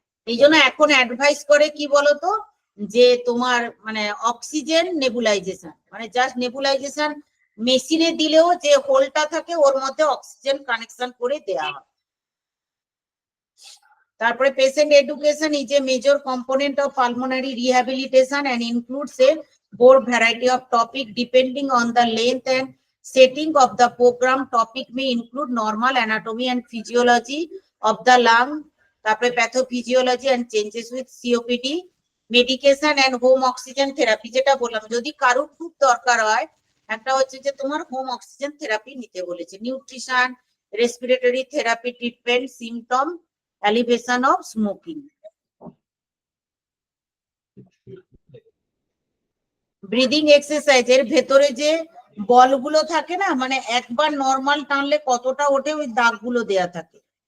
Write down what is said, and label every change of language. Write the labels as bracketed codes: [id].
[bn] এই জন্য এখন অ্যাডভাইস করে কি বলতো, যে তোমার মানে অক্সিজেন নেবুলাইজেশন মানে জাস্ট নেবুলাইজেশন মেশিনে দিলেও যে হোলটা থাকে ওর মধ্যে অক্সিজেন কানেকশন করে দেয়া হয়। [en] তারপরে patient education is a major component of pulmonary rehabilitation and includes a broad variety of topic depending on the length and setting of the program. Topic may include normal anatomy and physiology of the lung, [bn] তারপরে [en] pathophysiology and changes with COPD, medication and home oxygen therapy, [bn] যেটা বললাম যদি কারো খুব দরকার হয়, একটা হচ্ছে যে তোমার হোম অক্সিজেন থেরাপি নিতে বলেছে। [en] Nutrition, respiratory therapy treatment, symptom alleviation of smoking. [bn] Breathing exercise, এর ভেতরে যে বলগুলো থাকে না, মানে একবার নর্মাল টানলে কতটা ওঠে ওই দাগগুলো দেয়া থাকে।